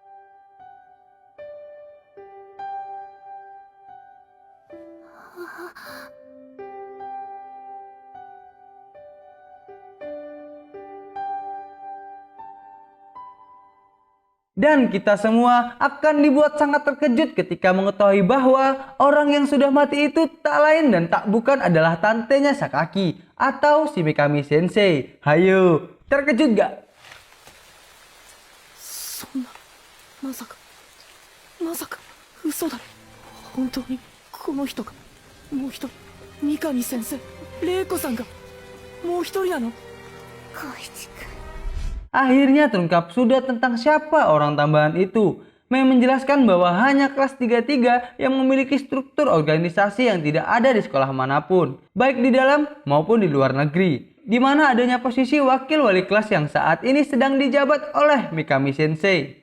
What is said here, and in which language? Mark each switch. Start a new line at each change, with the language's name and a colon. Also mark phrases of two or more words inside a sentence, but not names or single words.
Indonesian: Dan kita semua akan dibuat sangat terkejut ketika mengetahui bahwa orang yang sudah mati itu tak lain dan tak bukan adalah tantenya Sakaki atau si Mikami Sensei. Hayo, terkejut gak?
Japanese: そんなまさか嘘だろ。本当にこの人がもう一人三上先生玲子さんがもう一人なの。光一君
Indonesian: Akhirnya terungkap sudah tentang siapa orang tambahan itu. Mei menjelaskan bahwa hanya kelas 33 yang memiliki struktur organisasi yang tidak ada di sekolah manapun, baik di dalam maupun di luar negeri. Di mana adanya posisi wakil wali kelas yang saat ini sedang dijabat oleh Mikami Sensei.